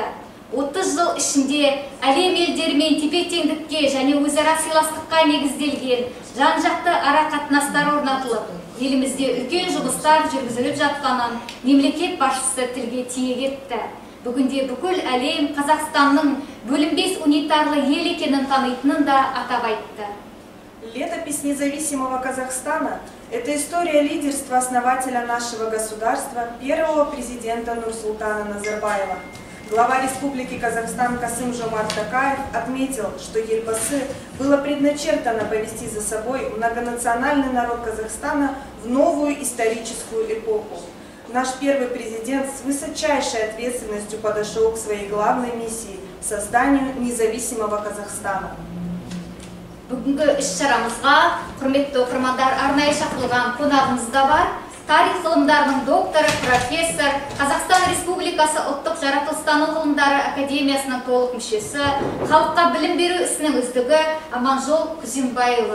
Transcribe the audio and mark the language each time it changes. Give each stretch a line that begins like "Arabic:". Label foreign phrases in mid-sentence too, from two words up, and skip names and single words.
Kazakh: 30 жыл ішінде әлем елдерімен тепе-теңдікке және өзара сыйластыққа негізделген жан-жақты ара қатынастар орнатылып, елімізде үлкен жұмыстар жүргізіліп жатқанын мемлекет басшысы тілге тиек етті. Бүгінде бүкіл әлем Қазақстанның бөлінбес унитарлы ел екенін танитынын да атап айтты.
Russian: Летопись независимого Казахстана – это история лидерства основателя нашего государства, первого президента Нурсултана Назарбаева. Глава Республики Казахстан Касым-Жомарт Токаев отметил, что Елбасы было предначертано повести за собой многонациональный народ Казахстана в новую историческую эпоху. Наш первый президент с высочайшей ответственностью подошел к своей главной миссии – созданию независимого Казахстана.
Kazakh: Бүгінгі іс-шарамызға құрметті оқырмандар арнайы шақырылған қонағымыз да бар. Тарих ғылымдарының докторы, профессор, Қазақстан Республикасы ұлттық жаратылыстану ғылымдары академиясының толық мүшесі, халыққа білім беру ісінің үздігі Аманжол Күзембайұлы.